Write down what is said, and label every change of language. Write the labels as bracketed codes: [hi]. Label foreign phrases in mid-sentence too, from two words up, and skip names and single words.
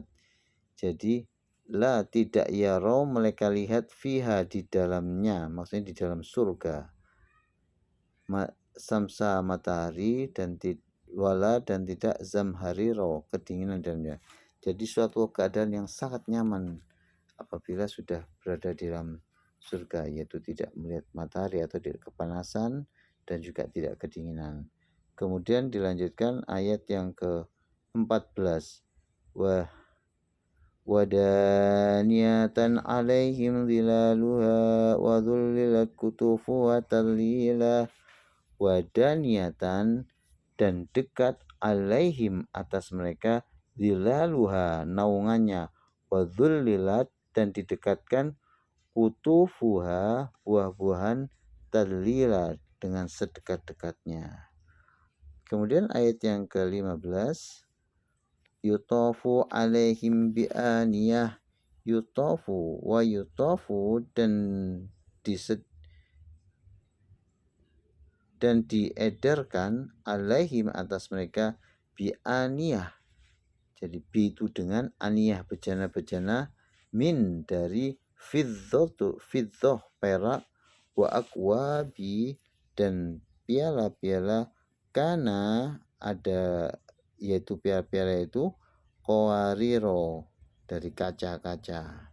[id] Jadi la tidak yaro mereka lihat, fiha di dalamnya, maksudnya di dalam surga, samsa matahari, dan wala dan tidak, zamhariro kedinginan dalamnya. Jadi suatu keadaan yang sangat nyaman apabila sudah berada di dalam surga, yaitu tidak melihat matahari atau tidak kepanasan dan juga tidak kedinginan. Kemudian dilanjutkan ayat yang ke-14. [ar] ودانية عليهم ظلالها وذللت قطوفها تذليلا. [id] Wadaniyatan dan dekat, alaihim atas mereka, zilaluha naungannya, [ar] وذللت [id] dan didekatkan, kutufuha buah-buahan, tadlila dengan sedekat-dekatnya. Kemudian ayat yang ke-15, [ar] يطاف عليهم بآنية. يطاف ويطاف [id] dan diedarkan, alaihim atas mereka, bi'aniyah. Jadi bi itu dengan aniyah, bejana-bejana, min dari fiddah perak, [ar] وأكواب [id] dan piala-piala, kana ada, yaitu piala-piala itu, qawariro dari kaca-kaca.